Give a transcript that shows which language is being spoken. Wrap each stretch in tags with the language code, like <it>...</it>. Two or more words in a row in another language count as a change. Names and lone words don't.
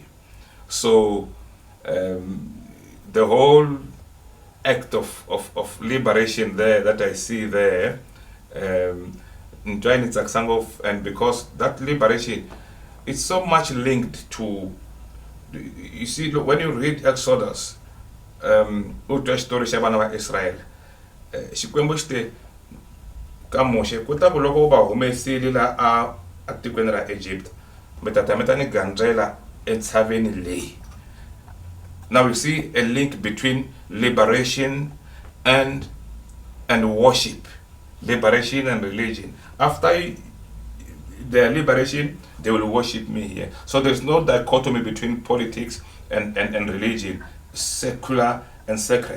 <en>So the whole act of liberation there that I see there, and because that liberation is so much linked to, you see, when you read Exodus, story shabana Israel,</en> <ts>xikwembu xite ka Moshe kuta ku loko va humesile la a tikweni ra Egypt meta ni gandrela entshaveni leyi.</ts> <en>Now you see a link between liberation and worship, liberation and religion. After their liberation, they will worship me here. So there's no dichotomy between politics and religion, secular and sacred.</en>